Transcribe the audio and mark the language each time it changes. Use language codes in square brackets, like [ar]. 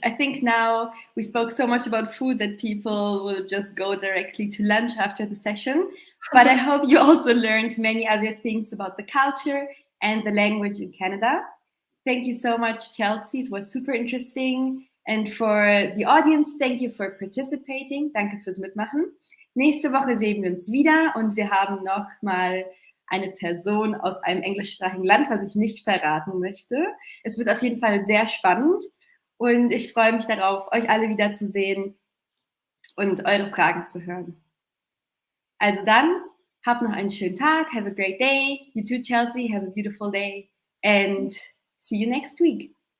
[en] I think now we spoke so much about food that people will just go directly to lunch after the session. But I hope you also learned many other things about the culture and the language in Canada. Thank you so much, Chelsea. It was super interesting. And for the audience, thank you for participating. [de] Danke fürs Mitmachen. Nächste Woche sehen wir uns wieder und wir haben noch mal eine Person aus einem englischsprachigen Land, was ich nicht verraten möchte. Es wird auf jeden Fall sehr spannend und ich freue mich darauf, euch alle wiederzusehen und eure Fragen zu hören. Also dann, habt noch einen schönen Tag, [en] have a great day. You too, Chelsea, have a beautiful day and see you next week.